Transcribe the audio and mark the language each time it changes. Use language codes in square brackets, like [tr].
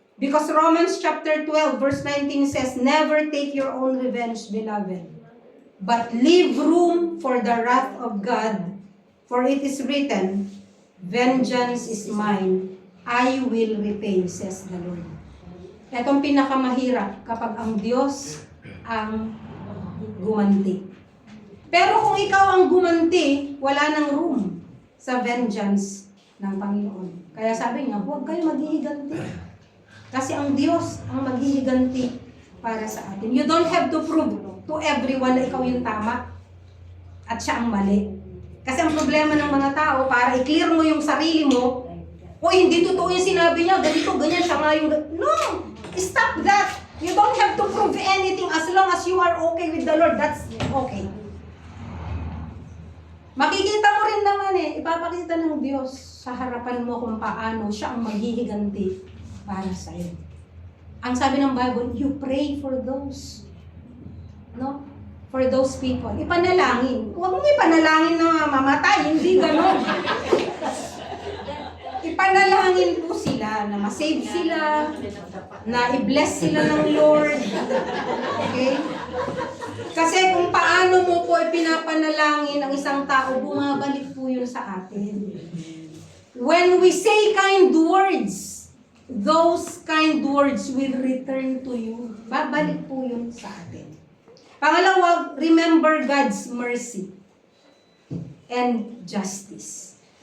[en] Because Romans chapter 12 verse 19 says, never take your own revenge, beloved. but leave room for the wrath of God. For it is written, vengeance is mine, I will repay, says the Lord. [tl] Itong pinakamahirap kapag ang Diyos ang gumanti. Pero kung ikaw ang gumanti, wala nang room sa vengeance ng Panginoon. Kaya sabi niya, huwag kayo maghihiganti. Kasi ang Diyos ang maghihiganti para sa atin. [en] You don't have to prove to everyone [tl] na ikaw yung tama at siya ang mali. Kasi ang problema ng mga tao, para i-clear mo yung sarili mo, o hindi totoo yung sinabi niya, ganito, ganyan, siya nga yung... [en] No! Stop that! You don't have to prove anything as long as you are okay with the Lord. That's okay. [tl] Makikita mo rin naman ipapakita ng Diyos sa harapan mo kung paano siya ang maghihiganti para sa iyo. Ang sabi ng [en] Bible, you pray for those. No? For those people. [tl] Ipanalangin. Huwag mong ipanalangin na mamatay. Hindi ganon. Ipanalangin po sila na masave sila, na i-bless sila ng Lord. Okay? Kasi kung paano mo po ipinapanalangin ang isang tao, bumabalik po yun sa atin. [en] When we say kind words, those kind words will return to you. [tl] Babalik po yun sa atin. Pangalawa, [en] remember God's mercy and justice.